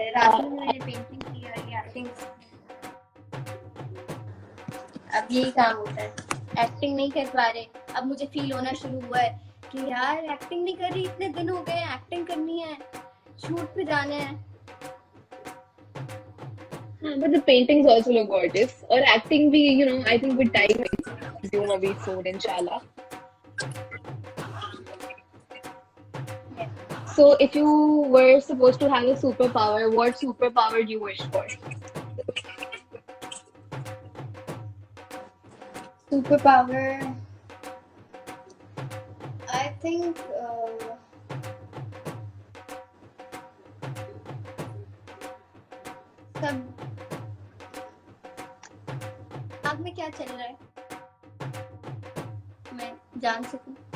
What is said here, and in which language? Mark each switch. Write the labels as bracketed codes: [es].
[hi] रात में मैंने पेंटिंग की और ये एक्टिंग, अब यही काम होता है। एक्टिंग नहीं कर पा रहे, अब मुझे फील होना शुरू हुआ है कि यार एक्टिंग नहीं कर रही, इतने दिन हो गए, एक्टिंग करनी है, शूट पे जाना है। [en] but the paintings also look gorgeous, और acting भी, I think with time resume अभी soon inshallah. So if you were supposed to have a superpower, what superpower do you wish for? Superpower, I think [hi] सब दिमाग में क्या चल रहा है मैं जान सकूं।